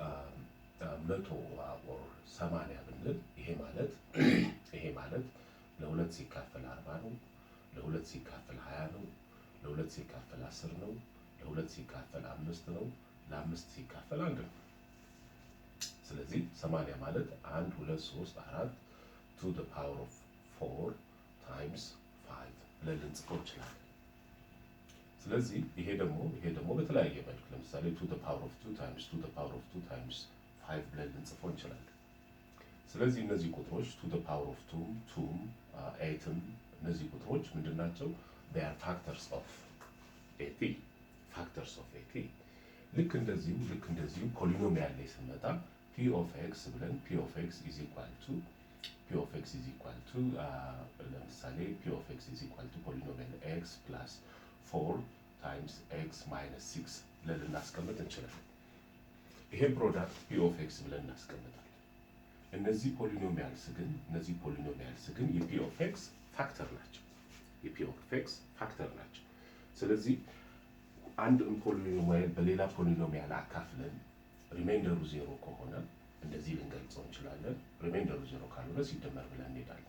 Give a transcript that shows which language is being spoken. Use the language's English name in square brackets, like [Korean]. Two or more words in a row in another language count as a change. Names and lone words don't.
[Amharic] 180 ብንል ይሄ ማለት ለ2 ሲካፈል 40 ነው፣ ለ2 ሲካፈል 20 ነው፣ ለ2 ሲካፈል 10 ነው፣ ለ2 ሲካፈል 5 ነው፣ ለ5 ሲካፈል 1 ነው። ስለዚህ 80 ማለት 1 2 3 4 [English] to the power of 4 times 5 [Amharic] ብለን ልንጽፈው እንችላለን። ስለዚህ ይሄ ደግሞ በተለያየ መልክ ለምሳሌ [English] to the power of 2 times 5 [Amharic] ብለን ልንጽፈው እንችላለን። ስለዚህ እነዚህ ቁጥሮች [English] to the power of 2 8 [Amharic] እነዚህ ቁጥሮች ምንድናቸው? [English] they are factors of 80 [Amharic] ልክ እንደዚሁ ፖሊኖሚያል ላይ ስንመጣ [English] p of x [Amharic] ብለን [English] p of x is equal to [Amharic] ለምሳሌ [English] p of x is equal to polynomial x plus 4 times x minus 6 [Amharic] ብለን ልናስቀምጥ እንችላለን። ይሄን [English] product p of x [Amharic] ብለን እናስቀምጣለን። እነዚህ ፖሊኖሚያልስ ግን የ [English] p of x [Amharic] ፋክተር ናቸው። ስለዚህ አንድ ፖሊኖሚያል በሌላ ፖሊኖሚያል አካፍለን ሪማይንደሩ 0 ከሆነ እንደዚህ ልንገልጸው እንችላለን። ሪማይንደሩ 0 ካልሆነ ሲደመር ብለን እንሄዳለን።